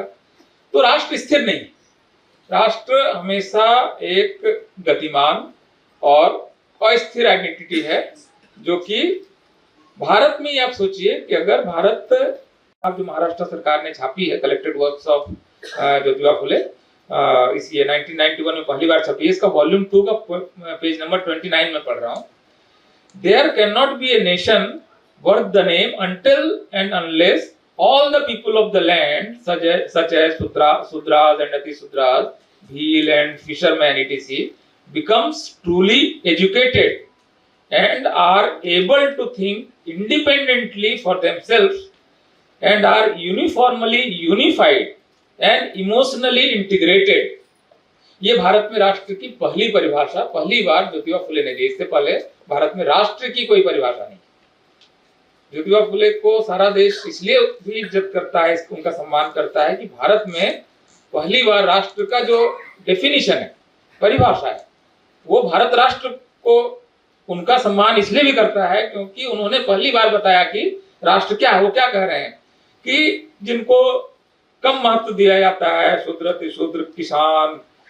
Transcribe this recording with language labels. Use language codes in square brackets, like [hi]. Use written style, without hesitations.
[hi] तो राष्ट्र स्थिर नहीं, राष्ट्र हमेशा एक गतिमान और अस्थिर आइडेंटिटी है, जो कि भारत में ही आप सोचिए कि अगर भारत, अब जो महाराष्ट्र सरकार ने छापी है collected works of Jyotiba Phule, इस ये 1991 में पहली बार छपी है, इसका वॉल्यूम 2 का पेज नंबर 29 में पढ़ रहा हूँ। [en] There can not be a nation worth the name until and unless all the people of the land such as Sudras and Atisudras, Bhil and fishermen etc. becomes truly educated and are able to think independently for themselves and are uniformly unified and emotionally integrated। [hi] ये भारत में राष्ट्र की पहली परिभाषा पहली बार ज्योतिबा फुले ने दी। इससे पहले भारत में राष्ट्र की कोई परिभाषा नहीं। ज्योतिबा फुले को सारा देश इसलिए भी इज्जत करता है, उनका सम्मान करता है कि भारत में पहली बार राष्ट्र का जो डेफिनेशन है, परिभाषा है, वो भारत राष्ट्र को उनका सम्मान इसलिए भी करता है क्योंकि उन्होंने पहली बार बताया कि राष्ट्र क्या है। वो क्या कह रहे हैं कि जिनको कम महत्व दिया जाता है, शूद्र अतिशूद्र, किसान,